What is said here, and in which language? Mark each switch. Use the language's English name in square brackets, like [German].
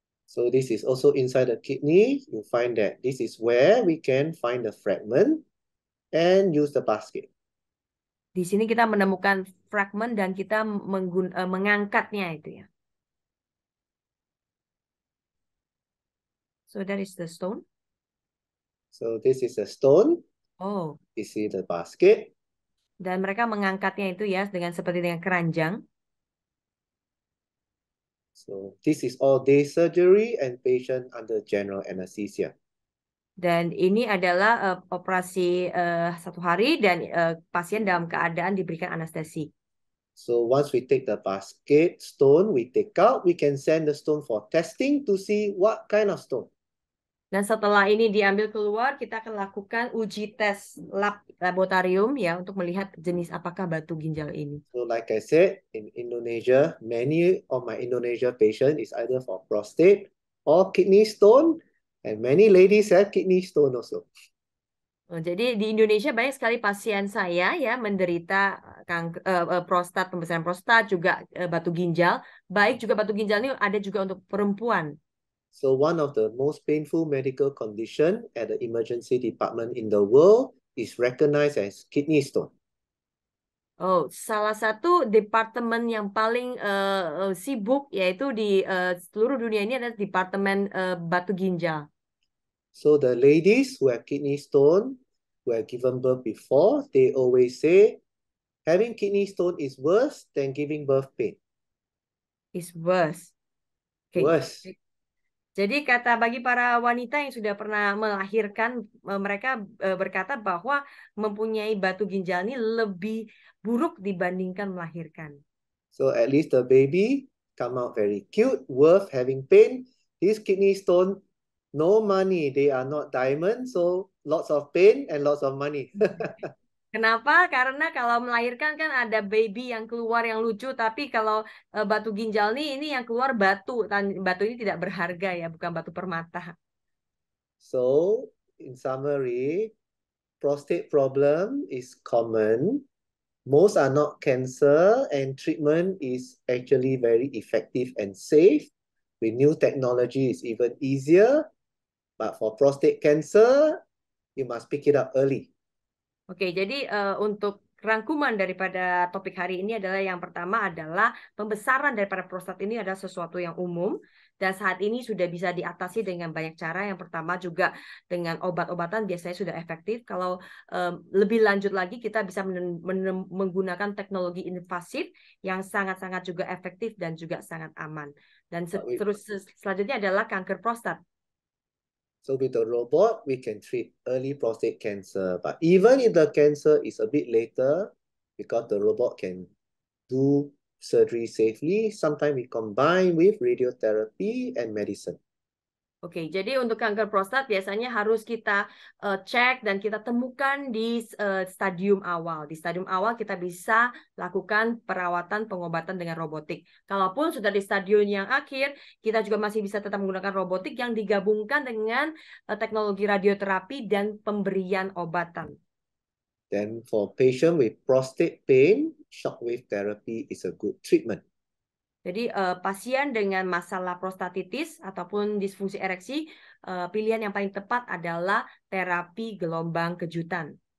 [English] So this is also inside the kidney. You find that this is where we can find the fragment and use the basket. [Indonesian] Di sini kita menemukan fragmen dan kita mengangkatnya itu ya. [English] So that is the stone. So this is a stone. Oh. You see the basket. [Indonesian] Dan mereka mengangkatnya itu ya seperti dengan keranjang. [English] So this is all day surgery and patient under general anesthesia. [Indonesian] Dan ini adalah operasi 1 hari dan pasien dalam keadaan diberikan anestesi. [English] So once we take the basket stone, we take out, we can send the stone for testing to see what kind of stone. [Indonesian] Dan setelah ini diambil keluar, kita akan lakukan uji tes laboratorium ya untuk melihat jenis apakah batu ginjal ini. [English] So like I said, in Indonesia, many of my Indonesia patient is either for prostate or kidney stone, and many ladies have kidney stone also. [Indonesian] Jadi di Indonesia banyak sekali pasien saya ya menderita prostat, pembesaran prostat, juga batu ginjal. Baik juga batu ginjal ini ada juga untuk perempuan. [English] So one of the most painful medical condition at the emergency department in the world is recognized as kidney stone. [Indonesian] Oh, salah satu departemen yang paling sibuk yaitu di seluruh dunia ini adalah departemen batu ginjal. [English] So the ladies who have kidney stone, who have given birth before, they always say having kidney stone is worse than giving birth pain. Is worse. Okay. Worse. [Indonesian] Jadi kata bagi para wanita yang sudah pernah melahirkan, mereka berkata bahwa mempunyai batu ginjal ini lebih buruk dibandingkan melahirkan. [English] So at least the baby come out very cute, worth having pain. This kidney stone, no money. They are not diamond, so lots of pain and lots of money. [Indonesian] Kenapa? Karena kalau melahirkan kan ada baby yang keluar yang lucu, tapi kalau batu ginjal ini yang keluar batu. Batu ini tidak berharga ya, bukan batu permata. [English] So, in summary, prostate problem is common. Most are not cancer, and treatment is actually very effective and safe. With new technology, it's even easier. But for prostate cancer, you must pick it up early. [Indonesian] Oke, jadi untuk rangkuman daripada topik hari ini adalah yang pertama adalah pembesaran daripada prostat ini adalah sesuatu yang umum dan saat ini sudah bisa diatasi dengan banyak cara. Yang pertama juga dengan obat-obatan biasanya sudah efektif. Kalau lebih lanjut lagi kita bisa menggunakan teknologi invasif yang sangat-sangat juga efektif dan juga sangat aman. Dan terus selanjutnya adalah kanker prostat. [English] So with the robot, we can treat early prostate cancer. But even if the cancer is a bit later, because the robot can do surgery safely. Sometimes we combine with radiotherapy and medicine. [Indonesian] Oke, jadi untuk kanker prostat biasanya harus kita cek dan kita temukan di stadium awal. Di stadium awal kita bisa lakukan perawatan pengobatan dengan robotik. Kalaupun sudah di stadium yang akhir, kita juga masih bisa tetap menggunakan robotik yang digabungkan dengan teknologi radioterapi dan pemberian obatan. [English] Then for patient with prostate pain, shockwave therapy is a good treatment. [Indonesian] Jadi pasien dengan masalah prostatitis ataupun disfungsi ereksi, pilihan yang paling tepat adalah terapi gelombang kejutan.